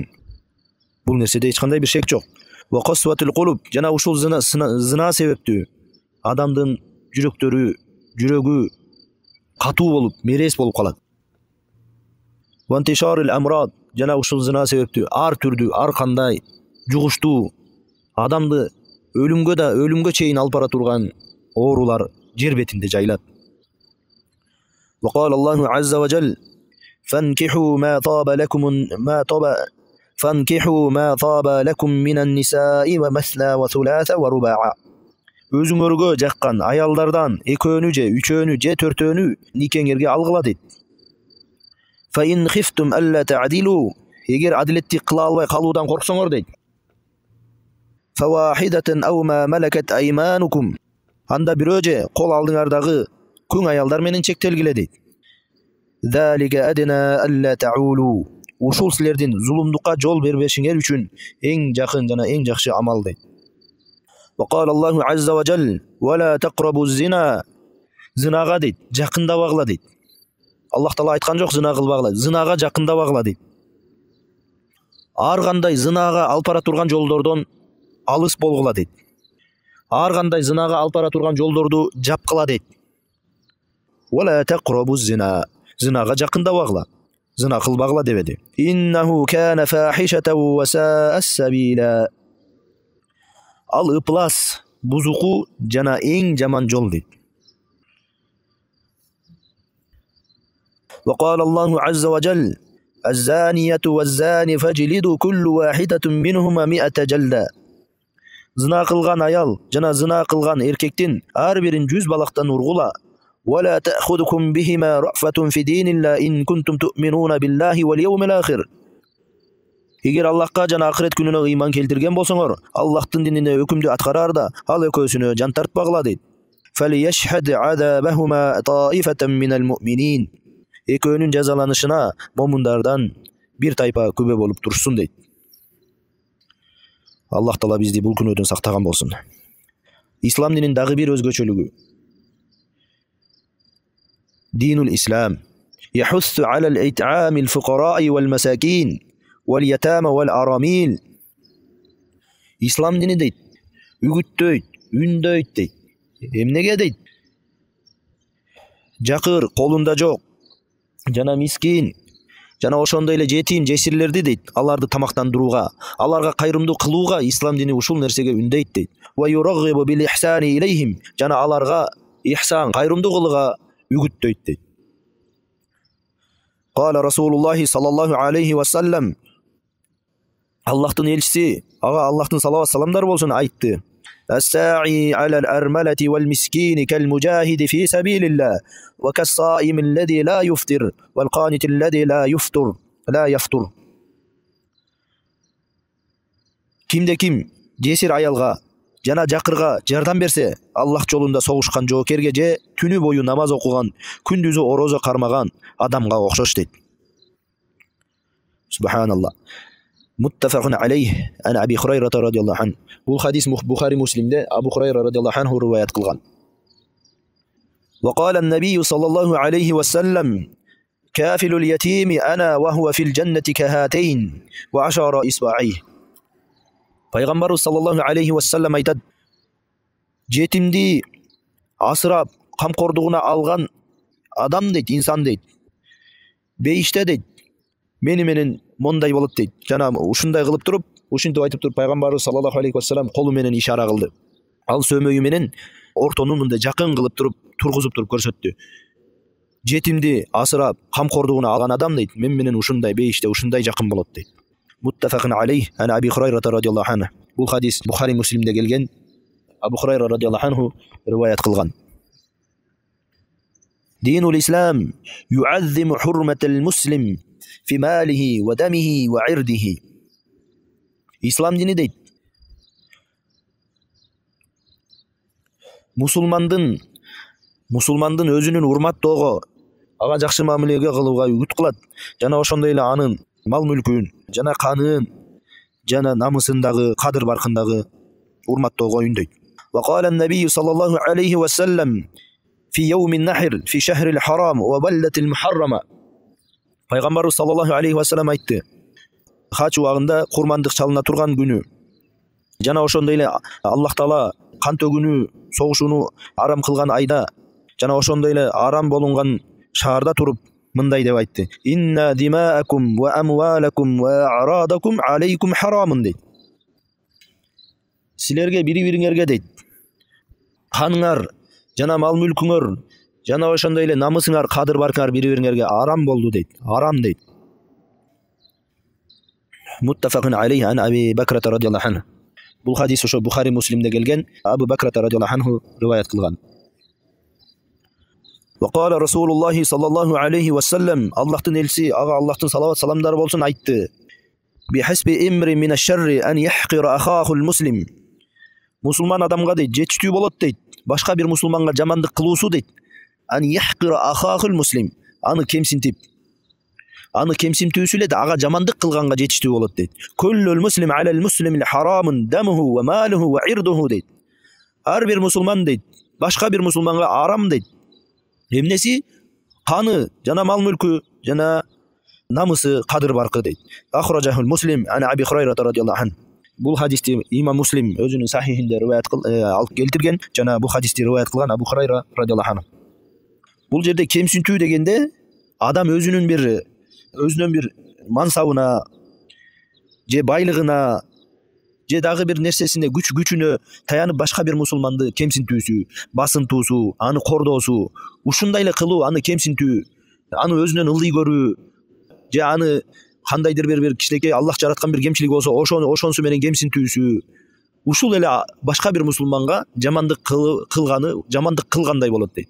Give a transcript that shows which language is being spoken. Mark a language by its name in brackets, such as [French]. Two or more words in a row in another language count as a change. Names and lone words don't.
[Kyrgyz] Бул нерседе эч кандай бир шек жок. [Arabic] وقساوة القلوب, [Kyrgyz] жана ушул зина себептүү адамдын жүрөгү катуу болуп, мерез болуп калат. [Arabic] وانتشار الأمراض, [Kyrgyz] жана ушул зина себептүү ар түрдүү, ар кандай жугуштуу адамды өлүмгө чейин алып бара турган оорулар жер бетинде жайлат. [Arabic] وقال الله عز وجل: "فانكحوا ما طاب لكم من النساء مثنى وثلاث ورباع." [Kyrgyz] Өзүңөргө жаккан аялдардан экөөнү же үчөөнү же төртөөнү никеңерге алгыла дейт. [Arabic] فإن خفتم ألا تعدلوا, [Kyrgyz] эгер адилеттик кыла албай калуудан корксоңор дейт. [Arabic] فواحدة أو ما ملكت أيمانكم, [Kyrgyz] анда бирөө же кол алдыңардагы күң аялдар менен чектелгиле дейт. [Arabic] ذلك أدنى ألا تعولوا, [Kyrgyz] ушул силердин зулумдукка жол бербешиңер үчүн эң жакын жана эң жакшы амал дейт. [Arabic] وقال الله عز وجل: ولا تقربوا الزنا", [Kyrgyz] зинага дейт, жакындабагыла дейт. Аллах Таала айткан жок зина кылбагыла, зинага жакындабагыла дейт. Ар кандай зинага алып бара турган жолдордон алыс болгула дейт. Ар кандай зинага алып бара турган жолдорду жапкыла дейт. [Arabic] ولا تقربوا الزنا, [Kyrgyz] зинага жакындабагыла, зина кылбагыла дебеди. [Arabic] إنه كان فاحشة وساء سبيلا, [Kyrgyz] ал ыплас, бузуку жана эң жаман жол дейт. [Arabic] وقال الله عز وجل: الزانية والزاني فاجلدوا كل واحدة منهما 100 جلدة. [Kyrgyz] Зина кылган аял жана зина кылган эркектин ар бирин 100 балактан ургула. [Arabic] ولا تأخذكم بهما رأفة في دين الله إن كنتم تؤمنون بالله واليوم الآخر. [Kyrgyz] Эгер Аллахка жана акырет күнүнө ыйман келтирген болсоңор, Аллахтын динине өкүмдү аткараарда ал экөөсүнө жан тартпагыла дейт. [Arabic] فليشهد عذابهما طائفة من المؤمنين. [Kyrgyz] Экөөнүн жазаланышына момундардан бир тайпа күбө болуп турсун дейт. Аллах Таала бизди бул күнөөдөн сактаган болсун. Ислам динин дагы бир өзгөчөлүгү [Arabic] دين الإسلام يحث على الإطعام الفقراء والمساكين واليتامى والأرامل. [Kyrgyz] Ислам дини дейт, үгүттөйт, үндөйт дейт. Эмнеге дейт? Жакыр колунда жок, жана мискин, жана ошондой эле жетим жесирлерди дейт, аларды тамактандырууга, аларга кайрымдуу кылууга ислам дини ушул нерсеге үндөйт дейт. [Arabic] ويرغب بالإحسان إليهم, [Kyrgyz] жана аларга ихсан, кайрымдуу кылууга үгүттөйт дейт. [Arabic] قال رسول الله صلى الله عليه وسلم, [Kyrgyz] Аллахтын элчиси, ага Аллахтын салават саламдар болсун, айтты: [Arabic] الساعي على الأرملة والمسكين كالمجاهد في سبيل الله وكالصائم الذي لا يفطر والقانت الذي لا يفطر. [Kyrgyz] Кимде ким жесир аялга жана жакырга жардам берсе, Аллах жолунда согушкан жоокерге же түнү бою намаз окуган, күндүзү орозо кармаган адамга окшош дейт. Субханаллах. [Arabic] متفق عليه عن أبي هريرة رضي الله عنه. [Kyrgyz] Бул хадис Бухари Муслимде Abu Hurayra [Arabic] رضي الله عنه [Kyrgyz] риваят кылган. [Arabic] وقال النبي صلى الله عليه وسلم: "كافل اليتيم أنا وهو في الجنة كهاتين وأشار بإصبعيه." [Kyrgyz] Peygamberimiz [Arabic] صلى الله عليه وسلم [Kyrgyz] айтады: "Жетимди асырап камкордугуна алган адам дейт, инсан дейт. Бейиште дейт. Мени менен мондай болот дейт. Жана ушундай кылып туруп, ушинтип айтып туруп пайгамбарыбыз [Arabic] صلى الله عليه وسلم [Kyrgyz] колу менен ишара кылды. Ал сөмөйү менен ортону мындай жакын кылып туруп, тургузуп туруп көрсөттү. Жетимди асырап, камкордугуна алган адам дейт, мен менен ушундай бейиште, ушундай жакын болот дейт. [Arabic] متفق عليه عن أبي هريرة رضي الله عنه. [Kyrgyz] Бул хадис Bukhari Muslim'de келген. Abu Hurayra [Arabic] رضي الله عنه [Kyrgyz] риваят кылган. [Arabic] دين الإسلام يعظم حرمة المسلم في ماله ودمه وعرضه. [Kyrgyz] Ислам дини дейт, musulmandын өзүнүн урматтоого, ага жакшы мамилеге кылууга үгүт кылат, жана ошондой эле анын мал мүлкүн, жана канын, жана намысын дагы, кадыр баркын дагы урматтоого үндөйт. [Arabic] وقال النبي صلى الله عليه وسلم في يوم النحر في شهر الحرام وبلدة المحرمة. [Kyrgyz] Пайгамбарыбыз [Arabic] صلى الله عليه وسلم [Kyrgyz] айтты: хач убагында курмандык чалына турган күнү, жана ошондой эле Аллах Таала кан төгүүнү, согушууну арам кылган айда, жана ошондой эле арам болунган шаарда туруп мындай деп айтты: [Arabic] إن دماءكم وأموالكم وأعراضكم عليكم حرام дейт. [Kyrgyz] Силерге бири-бириңерге дейт, каныңар жана мал мүлкүңөр, жана ошондой эле намысыңар, кадыр баркыңар бири-бириңерге арам болду дейт. Арам дейт. [Arabic] متفق عليه عن أبي بكر رضي الله عنه. [Kyrgyz] Бул хадис ошо Bukhari Muslim'de келген, Абу Бакр [Arabic] رضي الله عنه [Kyrgyz] риваят кылган. [Arabic] وقال رسول الله صلى الله عليه وسلم, [Kyrgyz] Аллахтын элчиси, ага Аллахтын салават саламдары болсун, айтты: [Arabic] بحسب امرئ من الشر أن يحقر أخاه المسلم." [Kyrgyz] Мусулман адамга дейт, жетиштүү болот дейт, башка бир мусулманга жамандык кылуусу дейт. [Arabic] أن يحقر أخاه المسلم, [Kyrgyz] аны кемсинтип, аны кемсинтүүсү эле ага жамандык кылганга жетиштүү болот дейт. [Arabic] كل المسلم على المسلم حرام دمه وماله وعرضه дейт. [Kyrgyz] Ар бир мусулман дейт, башка бир мусулманга арам дейт. Эмнеси? Каны, жана мал мүлкү, жана намысы, кадыр баркы дейт. [Arabic] أخرجه مسلم عن أبي هريرة رضي الله عنه. [Kyrgyz] Бул хадисти имам Муслим өзүнүн сахихинде риваят алып келтирген, жана бул хадисти риваят кылган Абу Хурайра [Arabic] رضي الله عنه. [Kyrgyz] Бул жерде кемсинтүү дегенде адам өзүнүн бир мансабына, же байлыгына, же дагы бир нерсесине, күчүнө таянып башка бир мусулманды кемсинтүүсү, басынтуусу, аны кордоосу, ушундай эле кылуу, аны кемсинтүү, аны өзүнөн ылдый көрүү, же аны кандайдыр бир кичинекей Аллах жараткан бир кемчилиги болсо, ошонусу менен кемсинтүүсү, ушул эле башка бир мусулманга жамандык кылгандай болот дейт.